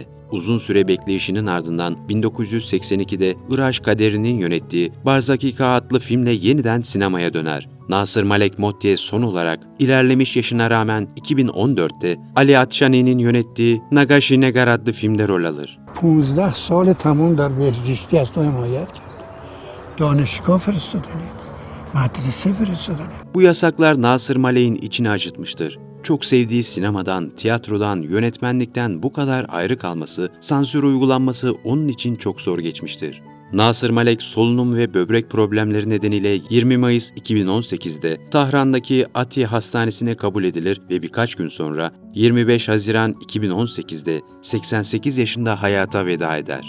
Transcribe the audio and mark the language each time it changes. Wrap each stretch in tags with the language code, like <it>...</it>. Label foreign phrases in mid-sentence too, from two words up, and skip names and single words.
<tr>Uzun süre bekleyişinin ardından 1982'de Iraş Kaderi'nin yönettiği Barzakika adlı filmle yeniden sinemaya döner. Nasır Malek Motti son olarak ilerlemiş yaşına rağmen 2014'te Ali Atşani'nin yönettiği Nagashi Negar adlı filmde rol alır.</tr> <fa>15 سال تمام در بهزیستی از تو حمایت کرد. دانشگاه فرستادنت. مدرسه فرستادنت.</fa> <tr>Bu yasaklar Nasır Malek'in içini acıtmıştır. Çok sevdiği sinemadan, tiyatrodan, yönetmenlikten bu kadar ayrı kalması, sansür uygulanması onun için çok zor geçmiştir. Nasır Malek solunum ve böbrek problemleri nedeniyle 20 Mayıs 2018'de Tahran'daki Ati Hastanesi'ne kabul edilir ve birkaç gün sonra 25 Haziran 2018'de 88 yaşında hayata veda eder.</tr>